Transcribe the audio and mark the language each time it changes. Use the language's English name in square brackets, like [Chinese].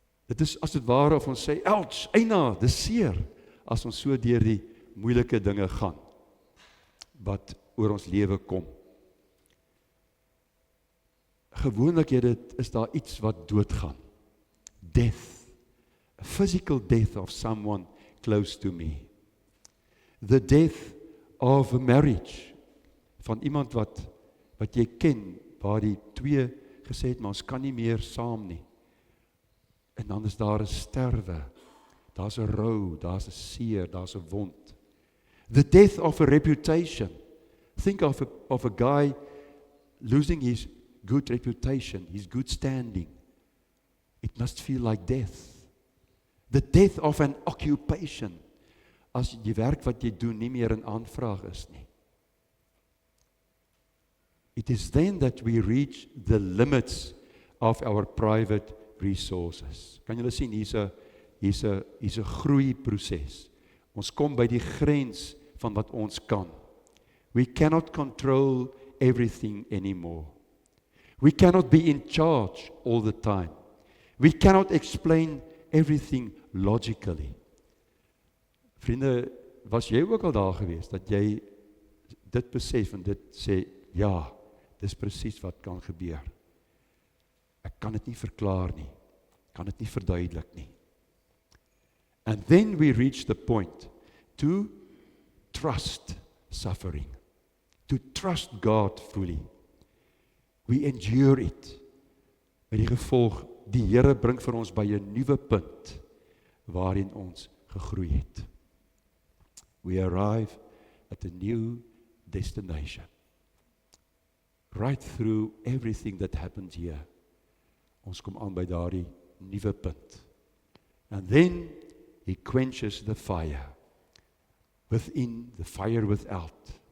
[Afrikaans] Dit is as dit ware of ons sê, ouch, eina, dis seer, as ons so deur die moeilike dinge gaan, wat oor ons lewe kom. Gewoonlik is daar iets wat doodgaan. [English] Death, a physical death of someone close to me. The death of a marriage, [Afrikaans] van iemand wat jy ken, waar die twee gesê het, maar ons kan nie meer saam nie. En dan is daar 'n sterwe, daar's 'n rou, daar's 'n seer, daar's 'n wond. [English] The death of a reputation. Think of a guy losing his good reputation, his good standing. It must feel like death. The death of an occupation. [Afrikaans] As die werk wat jy doen nie meer in aanvraag is nie. [English] It is then that we reach the limits of our private resources. [Afrikaans] Kan julle sien, hier's 'n groeiproses. Ons kom by die grens van wat ons kan. [English] We cannot control everything anymore. We cannot be in charge all the time. We cannot explain everything logically. [Afrikaans] Vriende, was jy ook al daar gewees, dat jy dit besef en dit sê, ja, dis presies wat kan gebeur. Ek kan dit nie verklaar nie, kan dit nie verduidelik nie. [English] And then we reach the point to trust suffering, to trust God fully. We endure it. [Afrikaans] Met die gevolg, die Here bring vir ons by 'n nuwe punt, waarin ons gegroei het. [English] We arrive at a new destination. Right through everything that happens here. [Afrikaans] Ons kom aan by daardie nuwe punt. [English] And then he quenches the fire. Within, the fire without.